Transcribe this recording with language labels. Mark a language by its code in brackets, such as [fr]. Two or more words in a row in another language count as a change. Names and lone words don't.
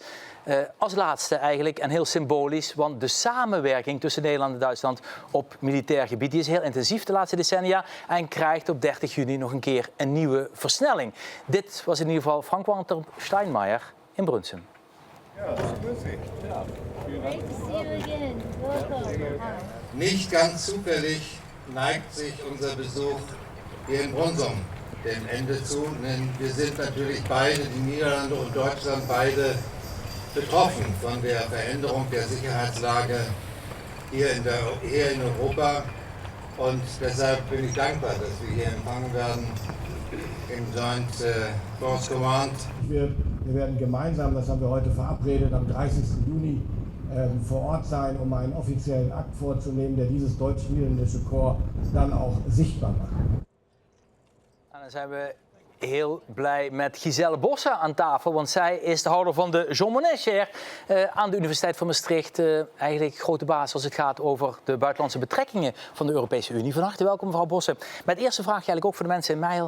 [nl] Als laatste eigenlijk, en heel symbolisch, want de samenwerking tussen Nederland en Duitsland op militair gebied die is heel intensief de laatste decennia en krijgt op 30 juni nog een keer een nieuwe versnelling. Dit was in ieder geval Frank-Walter Steinmeier in Brunsum. Ja, dat is lustig. Ja. [en] Great to see you again. Welcome. [de] Nicht ganz zufällig neigt sich unser Besuch hier in Brunsum dem Ende zu, denn wir sind natürlich beide, die Niederlande und Deutschland, beide betroffen von der Veränderung der Sicherheitslage hier in Europa. Und deshalb bin ich dankbar, dass wir hier empfangen werden im Joint Force Command. Wir werden gemeinsam, das haben wir heute verabredet, am 30. Juni vor Ort sein, um einen offiziellen Akt vorzunehmen, der dieses deutsch-niederländische Korps dann auch sichtbar macht. [nl] En dan zijn we heel blij met Giselle Bosse aan tafel, want zij is de houder van de Jean Monnet Chair aan de Universiteit van Maastricht. Eigenlijk grote baas als het gaat over de buitenlandse betrekkingen van de Europese Unie. Van harte welkom, mevrouw Bosse. Met eerste vraag eigenlijk ook voor de mensen in Meijer.